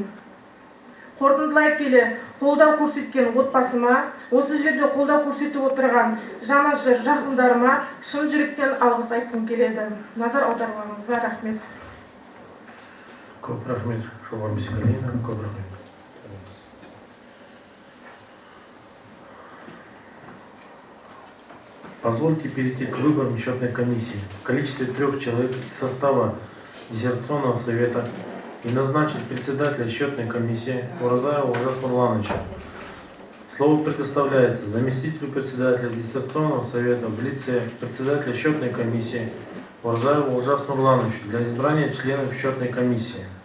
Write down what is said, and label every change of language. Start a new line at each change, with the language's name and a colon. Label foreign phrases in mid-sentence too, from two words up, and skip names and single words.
Kazakh: Қорытындылай келе, қолдау көрсеткен отбасыма, осы жерде қолдау көрсетіп отырған жанашыр жақындарыма шын жүректен алғыс айтқым келеді. Назар аударғаныңызға рахмет. Көп рахмет, Шолпан Бисенгалиевна, көп рахмет.
Russian: Позвольте перейти к выборам счетной комиссии в количестве 3 человек из состава диссертационного совета и назначить председателя счетной комиссии Уразаева Олжаса Нурлановича Слово предоставляется заместителю председателя диссертационного совета в лице председателя счетной комиссии Урзаеву Ужас Нурлановичу для избрания членов счетной комиссии.